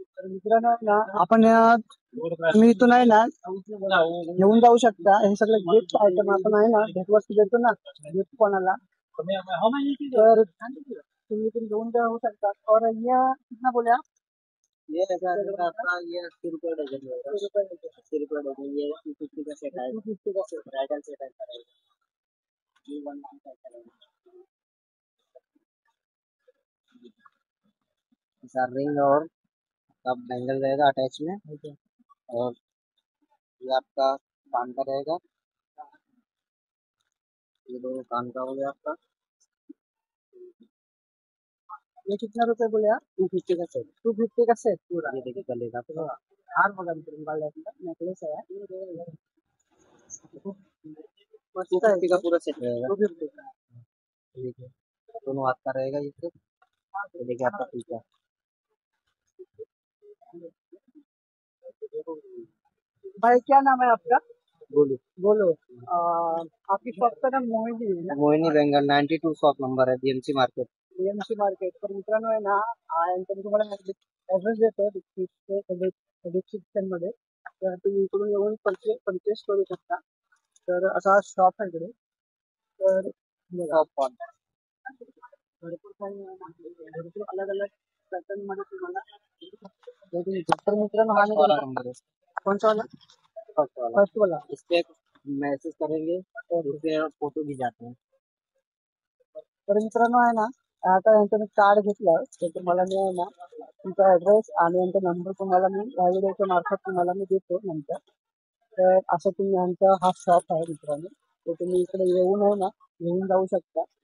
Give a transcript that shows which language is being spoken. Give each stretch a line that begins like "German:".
Marathi: मित्रांनो ना आपण तुम्ही इथून आहे ना घेऊन जाऊ शकता. हे सगळे गिफ्ट आयटम आपण आहे ना भेटवस्तू देतो ना गिफ्ट कोणाला, तर तुम्ही इथून घेऊन जाऊ शकता.
Hindi: और ये कितना बोले आप? ये ऐसा रहेगा आपका, ये 80 रुपये डजन रहेगा। 80 रुपये डजन। ये 250 का सेट आएगा, 250 का सेट ब्राइडल सेट ऐसा रहेगा। ये 1 का ऐसा रहेगा। ऐसा रिंग और सब बैंगल रहेगा अटैच में। और ये आपका कान का रहेगा, ये दोनों कान का हो गया आपका। ये कितना रुपए बोले आप? 250 का सेट। 250 का सेट पूरा। ये देखिए गले का पूरा।
Marathi: हार बघा मित्रांनो, गळ्यातला नेकलेस आहे मस्त
Hindi: 250 का
Marathi: आहे।
Hindi: पूरा सेट रहेगा। 250 का। देखिए दोनों हाथ का रहेगा ये सेट। ये देखिए आपका टीका। भाई क्या नाम है आपका? बोलो बोलो। आपकी शॉप का नाम मोहिनी है ना? मोहिनी बेंगल 92 शॉप नंबर है बीएमसी मार्केट।
Marathi: बीएमसी मार्केट पर मित्रांनो आहे ना, यांचा मी तुम्हाला ऍड्रेस देतो डिस्क्रिप्शन मध्ये, तर तुम्ही इकडून येऊन परचेस करू शकता। तर असा शॉप आहे इकडे। तर बघा,
Hindi: शॉप कौन
Marathi: भरपूर काही भरपूर अलग अलग पॅटर्न मध्ये तुम्हाला भेटून येतात। तर मित्रांनो हा
Hindi: वाला
Marathi: मी
Hindi: नंबर है।
Marathi: कोणचा वाला?
Hindi: फर्स्ट वाला। फर्स्ट वाला। इस पे मैसेज करेंगे और उसपे फोटो भी जाते हैं।
Marathi: तर मित्रांनो आहे ना, आता यांचं मी कार्ड घेतलं तर तुम्हाला मी आहे ना तुमचा ऍड्रेस आणि यांचा नंबर तुम्हाला मी या व्हिडिओच्या मार्फत तुम्हाला मी देतो नंतर। तर असं तुम्ही यांचा हा शॉप आहे मित्रांनो, तर तुम्ही इकडे येऊन आहे ना घेऊन जाऊ शकता।